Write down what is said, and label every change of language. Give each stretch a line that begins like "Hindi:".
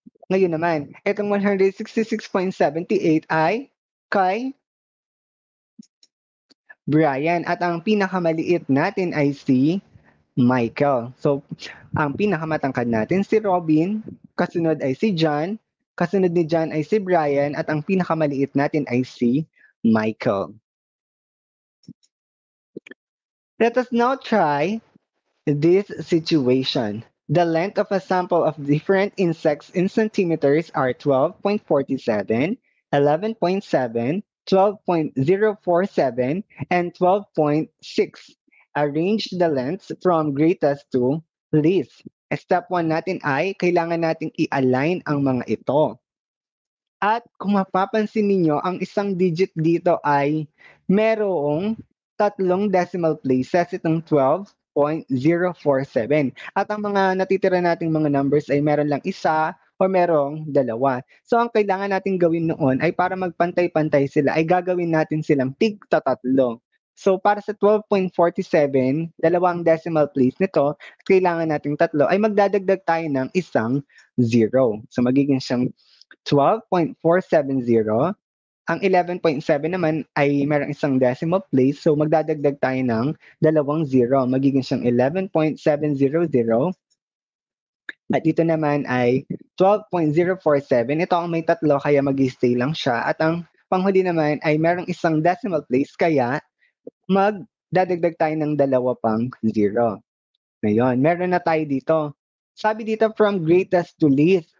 Filipino: Ngayon naman, itong 166.78 ay kay Brian at ang pinakamaliit natin ay si Michael. So, ang pinakamatangkad natin si Robin, kasunod ay si John, kasunod ni John ay si Brian at ang pinakamaliit natin ay si Michael.
English: Let us now try this situation. The length of a sample of different insects in centimeters are 12.47, 11.7, 12.047, and 12.6. Arrange the lengths from greatest to least.
Filipino: Step 1 natin ay kailangan nating i-align ang mga ito. At kung mapapansin ninyo, ang isang digit dito ay merong tatlong decimal places, itong 12.047. At ang mga natitira nating mga numbers ay meron lang isa o merong dalawa. So ang kailangan natin gawin noon ay para magpantay-pantay sila, ay gagawin natin silang tig-tatlo. So para sa 12.47, dalawang decimal place nito, kailangan nating tatlo, ay magdadagdag tayo ng isang zero. So magiging siyang 12.470. Ang 11.7 naman ay merong isang decimal place, so magdadagdag tayo ng dalawang zero. Magiging siyang 11.700. At ito naman ay 12.047. Ito ang may tatlo, kaya mag-stay lang siya. At ang panghuli naman ay merong isang decimal place, kaya magdadagdag tayo ng dalawa pang zero. Ngayon, meron na tayo dito. Sabi dito
English: from greatest to least.